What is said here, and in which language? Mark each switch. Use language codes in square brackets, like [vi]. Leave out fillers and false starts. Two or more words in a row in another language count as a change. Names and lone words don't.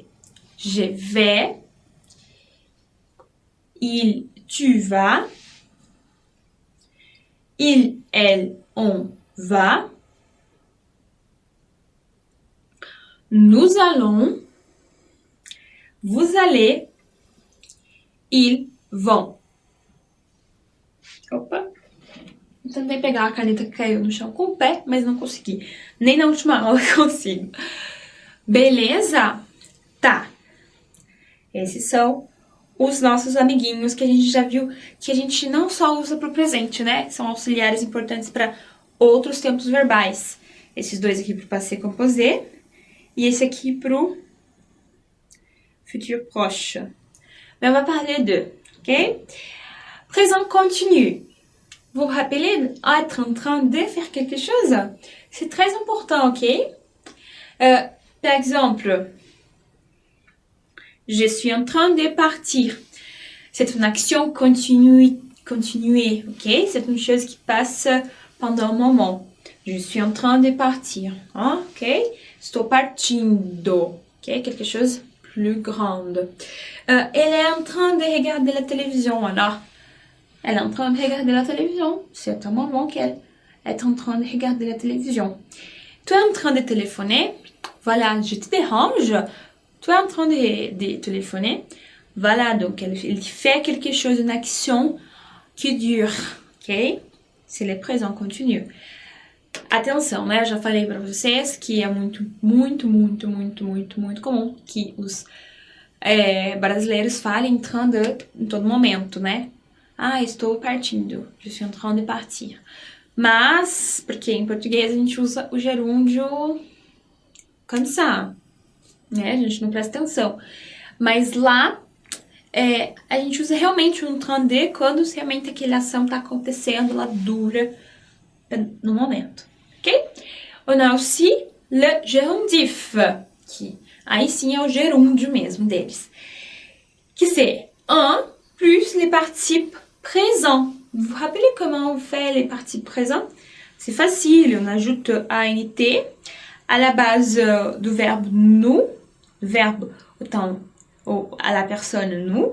[fr] Je vais, il, tu vas, il, elle, on va, nous allons, vous allez, ils vont. [pt] Opa. tentei pegar a caneta que caiu no chão com o pé, mas não consegui. Nem na última aula consigo. Beleza? Tá. Esses são os nossos amiguinhos que a gente já viu que a gente não só usa para o presente, né? São auxiliares importantes para outros tempos verbais. Esses dois aqui para o [fr] passé composé [pt] e esse aqui para o [fr] futur proche. Mais on va parler d'eux, ok? Présent continu. Vous vous rappelez être en train de faire quelque chose? C'est très important, ok? Par exemple, je suis en train de partir. C'est une action continuée, ok? C'est une chose qui passe pendant un moment. Je suis en train de partir, hein? [pt] Ok? Estou partindo, ok? [fr] Quelque chose plus grande. Elle est en train de regarder la télévision, alors. Elle est en train de regarder la télévision. C'est un moment qu'elle est en train de regarder la télévision. Tu es en train de téléphoner. Voilà, je te dérange. Tu es en train de téléphoner. Voilà, donc elle fait quelque chose, une action qui dure. Ok? C'est le présent continu. [pt] Atenção, né? Já falei para vocês que é muito comum que os brasileiros falem entrando em todo momento, né? Ah, estou partindo. [fr] Je suis en train de partir. [pt] Mas, porque em português a gente usa o gerúndio cansar, né? A gente não presta atenção. Mas lá, a gente usa realmente o [fr] en train de [pt] quando realmente aquela ação está acontecendo, ela dura no momento, ok? [fr] On a aussi le gerundif, [pt] que aí sim é o gerúndio mesmo deles, [fr] que c'est un plus les participes présents. Vous vous rappelez comment on fait les participes présents? C'est facile, on ajoute ANT à la base du verbe nous, verbe autant à la personne nous.